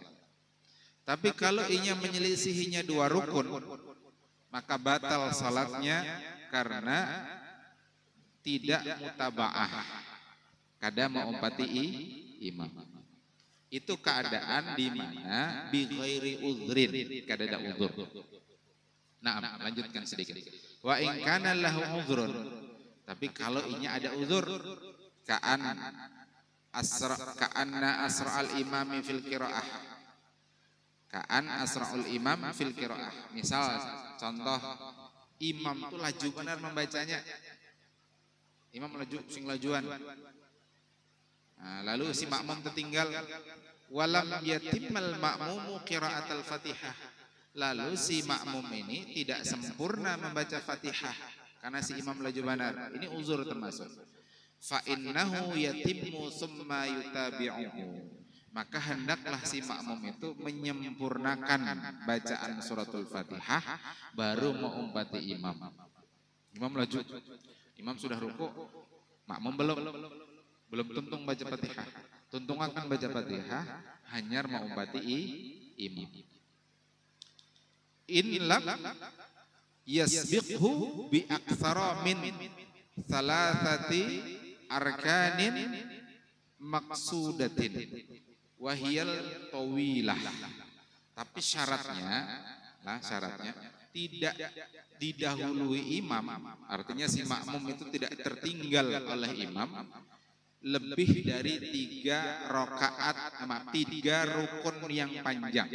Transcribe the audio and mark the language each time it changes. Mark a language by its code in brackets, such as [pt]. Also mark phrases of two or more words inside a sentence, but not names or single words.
[id] Tapi kalau inya menyelisihinya 2 rukun, maka batal sholatnya karena tidak mutaba'ah, [bjn] kada mengumpati imam. [id] Itu keadaan di mana [ar] بغير عذر, [bjn] kada ada udhur. [id] Nah, lanjutkan sedikit. [ar] وإن كان له عذر, [id] tapi kalau inya ada uzur, [ar] كأن أسرع الإمام في القراءة أسرع الإمام في القراءة. [id] Misal contoh, imam itu laju benar membacanya, [bjn] imam laju sing lajuan. [id] Nah, lalu si makmum tertinggal, [ar] ولم يتم المأموم قراءة الفاتحة, [id] lalu si makmum ini tidak sempurna membaca Fatihah karena si imam laju benar. Ini uzur termasuk. [ar] فإنه يتم ثم يتابعه, [id] maka hendaklah si makmum itu menyempurnakan bacaan suratul Fatihah baru mengumpati imam. Imam laju, imam sudah ruku, makmum belum tuntung baca Fatihah. Tuntung akan baca Fatihah hanya mengumpati imam. [ar] إن لم يسبقه بأكثر من ثلاثة أركان مقصودة وهي الطويلة. [id] Tapi syaratnya tidak didahului imam, artinya si makmum itu tidak tertinggal oleh imam lebih dari 3 rakaat, 3 rukun yang panjang.